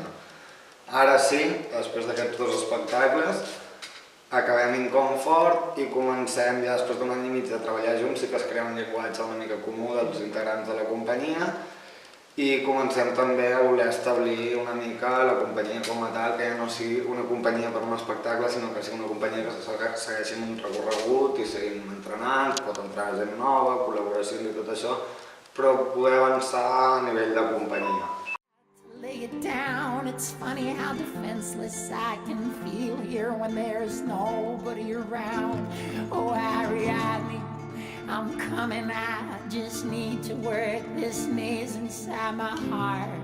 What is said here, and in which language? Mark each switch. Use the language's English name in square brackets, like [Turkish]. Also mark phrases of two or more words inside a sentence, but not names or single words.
[Catalan] Ara sí, després d'aquests dos espectacles, acabem Inconfort i comencem, ja després d'un any i mig de treballar junts, sí que es crea un llenguatge una mica comú dels integrants de la companyia i comencem també a voler establir una mica la companyia com a tal, que ja no sigui una companyia per un espectacle, sinó que sigui una companyia que segueixi un recorregut i seguim entrenant, pot entrar gent nova, col·laboracions i tot això, però poder avançar a nivell de companyia. [English] Lay it down, it's funny how defenseless I can feel here when there's nobody around. Oh, Ariadne, I'm coming, I just need to work this maze inside my heart.